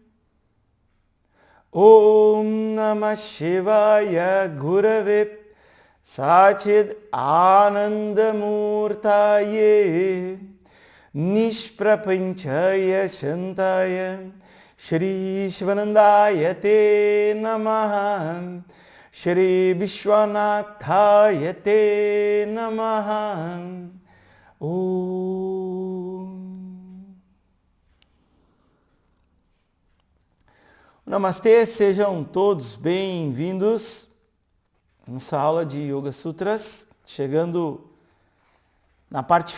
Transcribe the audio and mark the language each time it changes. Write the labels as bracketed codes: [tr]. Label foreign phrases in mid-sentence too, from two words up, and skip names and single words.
[sa] Om Namah Shivaya Gurave Sachid Anandamurtaye Nishprapanchaya Shantaya Shri Shivanandaya Te Namaha Shri Vishwanathaya Te Namaha. [pt] Namastê, sejam todos bem-vindos à nossa aula de Yoga Sutras, chegando na parte